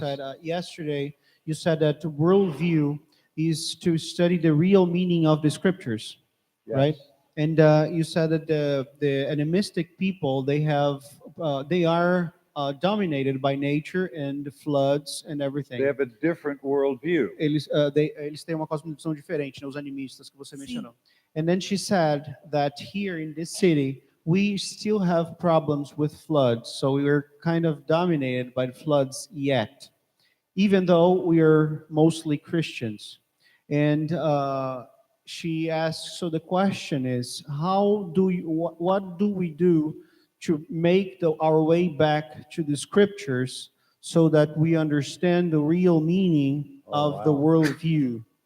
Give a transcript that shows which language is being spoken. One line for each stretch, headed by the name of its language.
English: said yesterday you said that worldview is to study the real meaning of the scriptures, Yes. right? And you said that the animistic people they are dominated by nature and the floods and everything. They have a different worldview.
Portuguese: Eles têm uma cosmovisão diferente, né, os animistas que você mencionou.
English: And then she said that here in this city, we still have problems with floods. So we are kind of dominated by the floods yet, even though we are mostly Christians. And she asks, so the question is, how do you, what do we do to make our way back to the scriptures so that we understand the real meaning of the worldview?